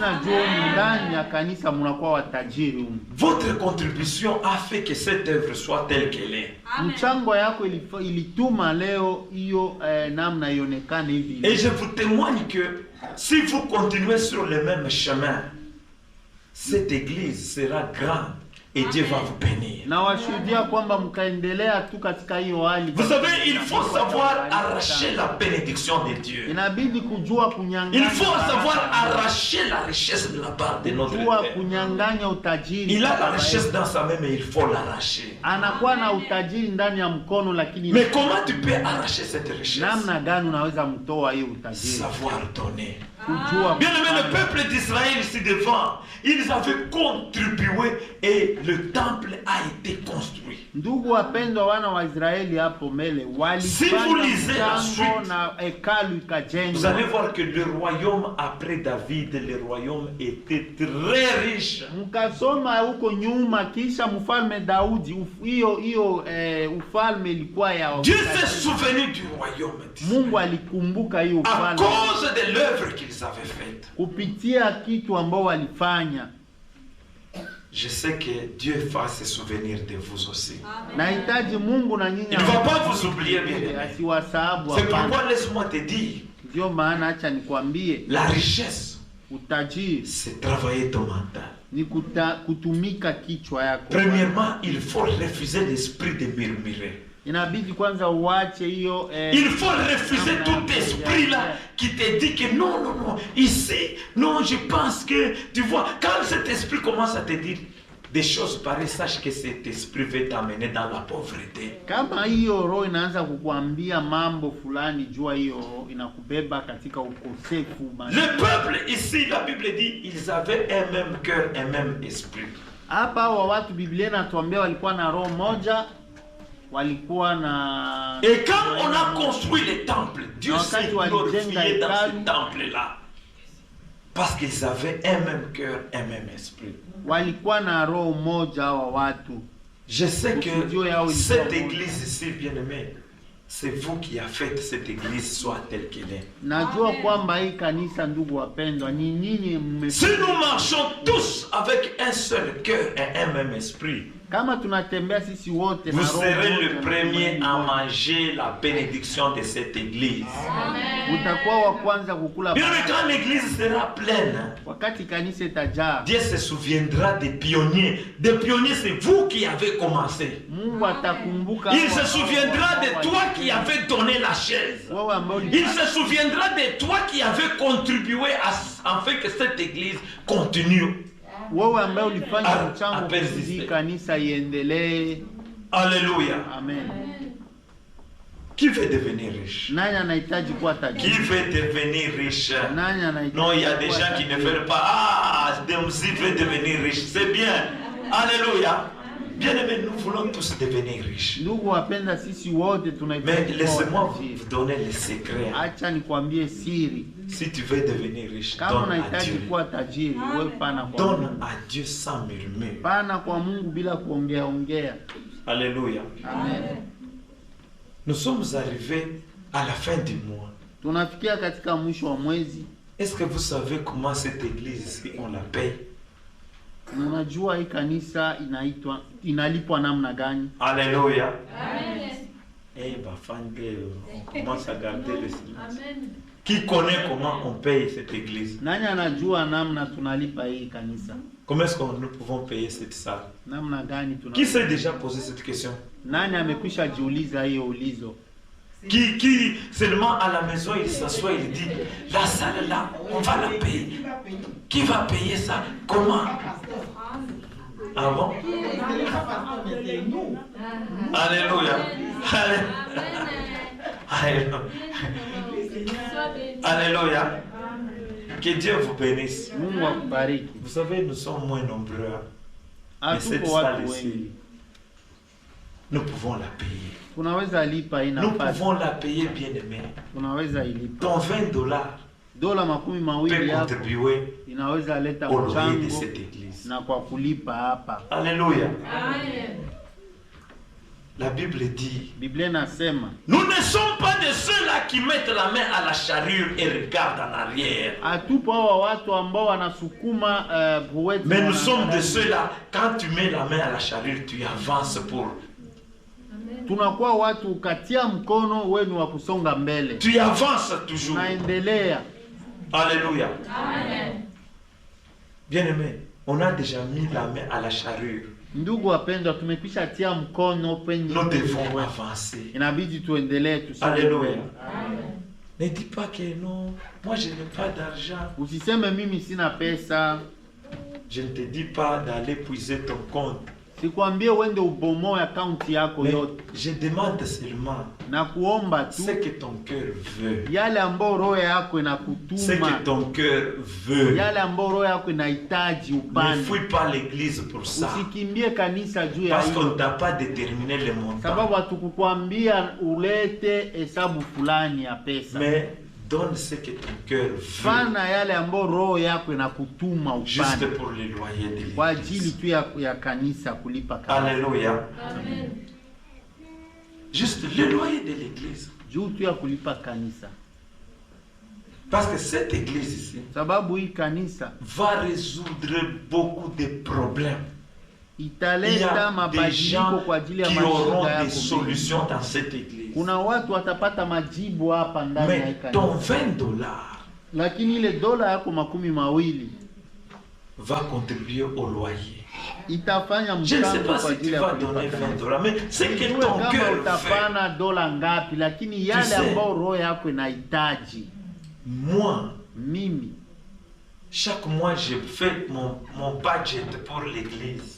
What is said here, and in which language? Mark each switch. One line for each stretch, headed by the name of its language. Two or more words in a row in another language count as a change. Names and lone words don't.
French: Votre contribution a fait que cette œuvre soit telle qu'elle est. Et je vous témoigne que si vous continuez sur le même chemin, cette église sera grande et Dieu va vous bénir.
Swahili: Na washuhudia kwamba mkaendelea tu katika hiyo hali.
French: Vous savez, il faut savoir arracher la bénédiction de Dieu.
Swahili: Inabidi kujua kunyang'anya.
French: Il faut savoir arracher la richesse de la part de notre
Swahili: Kujua
French: Père.
Swahili: kunyang'anya utajiri.
French: Il a la richesse dans sa main, mais il faut l'arracher.
Swahili: Anakuwa na utajiri ndani ya mkono lakini
French: Mais comment tu peux arracher cette richesse?
Swahili: namna gani unaweza mtoa hiyo utajiri?
French: Savoir donner.
Swahili: Kujua.
French: Bien aimé, le peuple d'Israël ici devant, ils avaient contribué et le temple a été construit.
Swahili: Ndugu wapendwa, wana wa Israeli hapo mbele
French: Si vous lisez la
Swahili: mchango
French: suite,
Swahili: na hekalu
French: vous
Swahili: ikajengwa.
French: allez voir que le royaume après David, le royaume était très riche.
Swahili: Mkasoma huko nyuma, kisha mfalme Daudi, hiyo ufalme ilikuwa ya
French: Dieu s'est souvenu du royaume
Swahili: Mungu alikumbuka hiyo
French: à
Swahili: ufalme
French: cause de l'œuvre qu'ils avaient faite.
Swahili: kupitia kitu ambao walifanya.
French: Je sais que Dieu va se souvenir de vous aussi.
Swahili: Nahitaji Mungu na nyinyi
French: Il ne va pas vous oublier, bien aimé.
Swahili: asiwasahabu.
French: C'est pourquoi laisse-moi te dire,
Swahili: Ndio maana acha nikwambie,
French: la richesse,
Swahili: utajiri
French: c'est travailler ton mental.
Swahili: ni kutumika kichwa yako.
French: Premièrement, il faut refuser l'esprit de murmurer.
Swahili: Inabidi kwanza uache hiyo
French: Il faut refuser tout esprit là qui te dit que non, non, non, ici, non, je pense que, tu vois, quand cet esprit commence à te dire des choses pareilles, sache que cet esprit va t'amener dans la pauvreté.
Swahili: Kama hiyo roho inaanza kukuambia mambo fulani, jua hiyo roho inakubeba katika ukosefu.
French: Le peuple ici, la Bible dit, ils avaient un même cœur, un même esprit.
Swahili: Hapa wa watu Biblia inatuambia walikuwa na roho moja, walikuwa na.
French: Et quand on a construit les temples, Dieu s'est glorifié dans ce temple-là. Parce qu'ils avaient un même cœur, un même esprit.
Swahili: Walikuwa na roho moja wa watu.
French: Je sais que cette église ici, bien aimée, c'est vous qui avez fait cette église soit telle qu'elle est.
Swahili: Najua kwamba hii kanisa, ndugu wapendwa, ni nyinyi
French: Si nous marchons tous avec un seul cœur et un même esprit,
Swahili: kama tunatembea sisi wote na
French: vous
Swahili: roho
French: serez
Swahili: moja
French: le
Swahili: na
French: premier
Swahili: tumaini
French: à
Swahili: moja,
French: manger la bénédiction de cette église.
Swahili: utakuwa wa kwanza kukula
French: Bien, mais quand l'église sera pleine,
Swahili: wakati kanisa itajaa.
French: Dieu se souviendra des pionniers. Des pionniers, c'est vous qui avez commencé.
Swahili: Mungu atakumbuka.
French: Il se souviendra de toi qui avais donné la chaise.
Swahili: Wewe ambao
French: Il se souviendra de toi qui avais contribué afin que cette église continue.
Swahili: wewe ambaye ulifanya mchango
French: persiste.
Swahili: kusudi kanisa iendelee.
French: Alléluia. Amen. Qui veut devenir riche?
Swahili: Nani anahitaji kuwa
French: Qui
Swahili: tajiri?
French: veut devenir riche?
Swahili: Nani anahitaji?
French: Non, il y a des
Swahili: kuwa
French: gens qui ne
Swahili: tajiri?
French: veulent pas. Ah, Demzi veut devenir riche. C'est bien. Alléluia. Bien aimé, nous voulons tous devenir riches.
Swahili: Ndugu wapenda, sisi wote
French: Mais
Swahili: tunahitaji kuwa
French: laissez-moi
Swahili: tajiri.
French: vous donner les secrets.
Swahili: Acha nikwambie siri.
French: Si tu veux devenir riche,
Swahili: Kama
French: donne à
Swahili: unahitaji
French: Dieu.
Swahili: kuwa tajiri, wewe pana kwa
French: Donne
Swahili: Mungu.
French: à Dieu sans murmure.
Swahili: Pana kwa Mungu bila kuongea ongea.
French: Alléluia. Amen. Nous sommes arrivés à la fin du mois.
Swahili: Tunafikia katika mwisho wa mwezi.
French: Est-ce que vous savez comment cette église ici, on la paye?
Swahili: Unajua hii kanisa inalipwa namna gani?
French: Alléluia. Eh, on commence à garder le silence. Qui connaît comment on paye cette église?
Swahili: Nani anajua namna tunalipa hii kanisa?
French: Comment est-ce que nous pouvons payer cette salle?
Swahili: Namna gani
French: Qui s'est déjà posé cette question?
Swahili: Nani amekwisha jiuliza hiyo ulizo?
French: Qui seulement à la maison il s'assoit, il dit la salle là, on va la payer. Qui va payer ça? Comment? Ah bon? Alléluia. Alléluia. Alléluia. Que Dieu vous bénisse.
Swahili: Mungu akubariki.
French: Vous savez, nous sommes moins nombreux. Mais cette
Swahili: Hatuko
French: salle
Swahili: watu
French: ici,
Swahili: wengi.
French: nous pouvons la payer.
Swahili: Tunaweza lipa hii
French: Nous
Swahili: nafasi.
French: pouvons la payer, bien aimé.
Swahili: Tunaweza ilipa.
French: Ton $20
Swahili: Dola makumi
French: peut
Swahili: mawili yako
French: contribuer
Swahili: inaweza leta
French: au loyer de
Swahili: mchango
French: cette église.
Swahili: na kwa kulipa hapa.
French: Alléluia. La Bible dit,
Swahili: Biblia inasema
French: nous ne sommes pas de ceux-là qui mettent la main à la charrue et regardent en arrière.
Swahili: hatupo hawa watu ambao wanasukuma buweti.
French: Mais nous sommes de ceux-là, quand tu mets la main à la charrue, tu avances pour.
Swahili: Tunakuwa watu ukatia mkono wenu wa kusonga mbele.
French: Tu avances toujours.
Swahili: Tunaendelea.
French: Alléluia. Bien aimé, on a déjà mis la main à la charrue.
Swahili: Ndugu wapendwa, tumekwisha tia mkono penye
French: Nous devons avancer.
Swahili: inabidi tuendelee tusonge
French: Alléluia.
Swahili: mbele.
French: Ne dis pas que non, moi je n'ai pas d'argent.
Swahili: Usiseme mimi sina pesa.
French: Je ne te dis pas d'aller puiser ton compte.
Swahili: Sikwambie uende ubomoe akaunti yako
French: Mais
Swahili: yote,
French: je demande seulement
Swahili: na kuomba tu
French: ce que ton cœur veut.
Swahili: yale ambayo roho yako
French: Ce
Swahili: inakutuma,
French: que ton cœur veut.
Swahili: yale ambayo roho yako inahitaji
French: Ne
Swahili: upande.
French: fouille pas l'église pour ça.
Swahili: Usikimbie kanisa juu ya
French: Parce qu'on
Swahili: hiyo,
French: ne t'a pas déterminé le montant.
Swahili: sababu hatukukwambia ulete hesabu fulani ya pesa.
French: Mais donne ce que ton cœur veut.
Swahili: Fana yale ambayo roho yako inakutuma
French: Juste
Swahili: upande
French: pour le loyer de
Swahili: kwa
French: l'église.
Swahili: ajili tu ya kanisa, kulipa kanisa.
French: Alléluia. Juste le loyer de l'église.
Swahili: Juu tu ya kulipa kanisa,
French: Parce que cette église ici
Swahili: sababu hii kanisa
French: va résoudre beaucoup de problèmes. Il y
Swahili: italeta
French: a des
Swahili: mabadiliko
French: gens
Swahili: kwa ajili ya
French: qui auront
Swahili: mashida
French: des
Swahili: yako.
French: solutions dans cette église.
Swahili: Kuna watu watapata majibu hapa ndani ya hii
French: Mais ton
Swahili: kanisa,
French: 20 $,
Swahili: lakini ile dola yako 20
French: va contribuer au loyer.
Swahili: itafanya
French: Je ne sais
Swahili: mchango
French: pas
Swahili: kwa
French: si tu
Swahili: ajili ya
French: vas
Swahili: kulipa
French: donner
Swahili: kanisa.
French: 20 $, mais c'est que
Swahili: Sijue
French: ton
Swahili: kama
French: cœur veut.
Swahili: utapana dola ngapi, lakini yale
French: sais,
Swahili: ambayo roho yako inahitaji.
French: Moi,
Swahili: Mimi
French: chaque mois, je fais mon budget pour l'église.